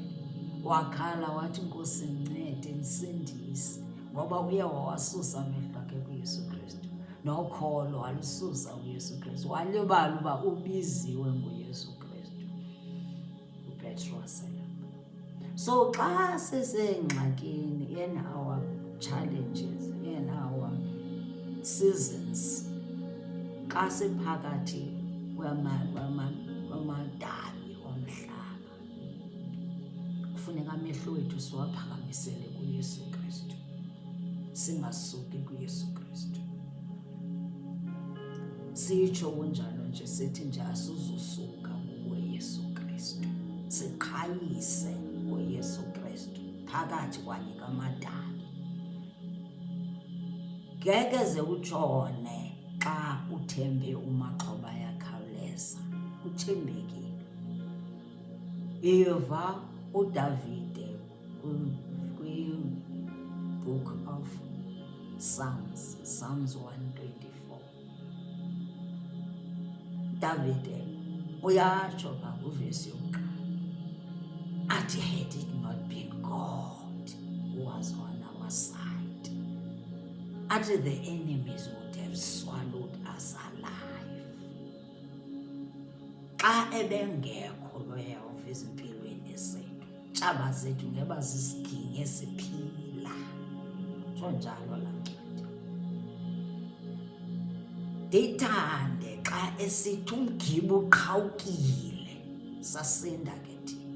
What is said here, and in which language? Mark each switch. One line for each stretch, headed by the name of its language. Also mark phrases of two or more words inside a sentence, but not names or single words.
Xhosa: Wakhala wathi, Nkosi, ndincede, ndisindise, ngoba uye wawasusa amehlo akhe kuYesu Kristu. Nokholo walususa kuYesu Kristu, walibala uba ubiziwe nguYesu Kristu, uPetros. So xa sisengxakini,
English: in our challenges, in our seasons,
Xhosa: xa siphakathi kwamadabi omhlaba, kufuneka amehlo wethu siwaphakamisele kuYesu Kristu, singasuki kuYesu Kristu. Sitsho kunjalo nje, sithi nje asizusuka kuYesu Kristu, siqhayise kuYesu Kristu phakathi kwanye kamadabi. Ngeke ze utshone xa uthembe umaxhoba ayakhawuleza, uthembekile. Eva uDavide kwi-
English: book of Psalms
Xhosa: 124. Davide uyatsho phaa kwivesi yokuqala athi,
English: had it not been God who was on our side, athi the enemies would have swallowed us alive.
Xhosa: xa ebengekho lo Yehova ezimpilweni zethu, tshaba zethu ngeba zisiginye siphila. Tsho njalo laa ncwadi. Ndithande xa esithi umgibe uqhawukile, sasinda ke thina.